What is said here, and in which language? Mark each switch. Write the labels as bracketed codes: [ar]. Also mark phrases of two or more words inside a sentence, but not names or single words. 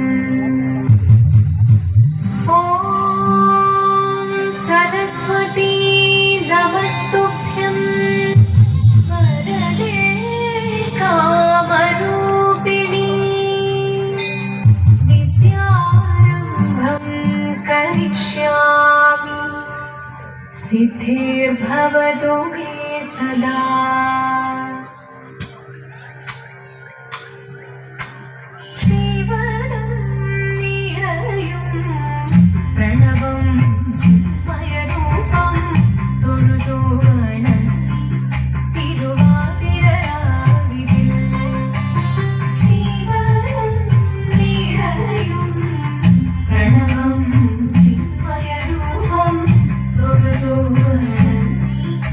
[sa] ॐ सरस्वती नमस्तुभ्यं वरदे कामरूपिणी विद्यारम्भं करिष्यामि सिद्धिर्भवतु मे सदा। [ml] ജീവനം നിറയും പ്രണവം ചിന്മയരൂപം തൊഴുതു വണങ്ങി തിരുവാതിരരാവിതിൽ ജീവനം നിറയും പ്രണവം ചിന്മയരൂപം തൊഴുതു വണങ്ങി